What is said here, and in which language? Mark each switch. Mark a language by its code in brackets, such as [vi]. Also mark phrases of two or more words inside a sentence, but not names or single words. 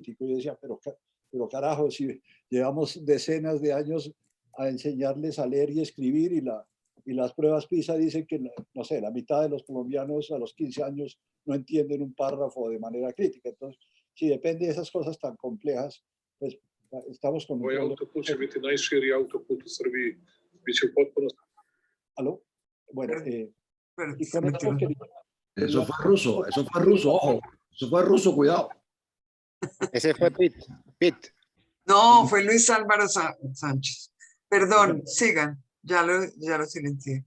[es] Y yo decía, pero carajo, si llevamos decenas de años a enseñarles a leer y escribir y las pruebas PISA dicen que, no sé, la mitad de los colombianos a los 15 años no entienden un párrafo de manera crítica. Entonces, si depende de esas cosas tan complejas, pues estamos con... [sr] Ovaj autoput će biti najširi autoput u Srbiji. Biće u potpunosti. [es] ¿Aló? Bueno, y con me esto quedé. Eso fue ruso, ojo. Eso fue ruso, cuidado. Ese fue Pitt. No, fue Luis Álvaro Sánchez. Perdón, sigan. Ya lo silencié.